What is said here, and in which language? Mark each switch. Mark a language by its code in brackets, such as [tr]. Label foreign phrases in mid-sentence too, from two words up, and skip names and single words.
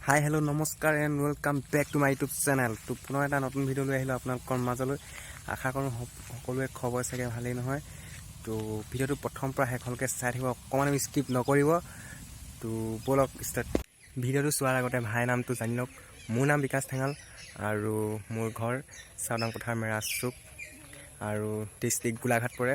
[en] Hello नमस्कार and welcome back to my YouTube channel। [hi] तो पुनः [as] এটা নতুন ভিডিও লৈ আহিলো আপোনালোকৰ মাজলৈ। আশা কৰোঁ সকলোৱে খবৰ চাগে ভালেই নহয়। তো ভিডিওটো প্ৰথম পৰা শেষলৈকে চাই থাকিব, অকণমান স্কিপ নকৰিব। তো বলক ষ্টাৰ্ট। ভিডিওটো চোৱাৰ আগতে ভাই নামটো জানি লওক। মোৰ নাম বিকাশ ঠেঙাল আৰু মোৰ ঘৰ চাওদাং পথাৰ মেৰাজ চুক আৰু ডিষ্ট্ৰিক্ট গোলাঘাট পৰে।